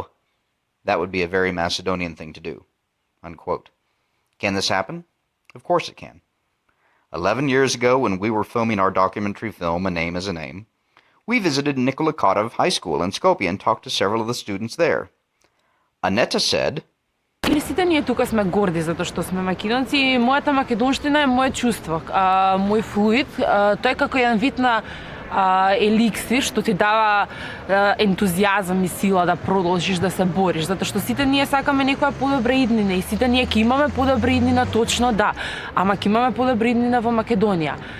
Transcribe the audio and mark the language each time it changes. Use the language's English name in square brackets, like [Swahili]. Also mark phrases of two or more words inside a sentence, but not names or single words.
[English] That would be a very Macedonian thing to do." Unquote. Can this happen? Of course it can. 11 years ago, when we were filming our documentary film, A Name is a Name, we visited Nikola Kotov High School in Skopje and talked to several of the students there. Aneta said, [Macedonian] Сите ние тука сме горди затоа што сме македонци и мојата македонштина е моје чувство, мој флуид, тој е како еден вид на еликсир што ти дава ентузијазам и сила да продолжиш да се бориш, затоа што сите ние сакаме некоја подобра иднина и сите ние ќе имаме подобра иднина, точно да, ама ќе имаме подобра иднина во Македонија.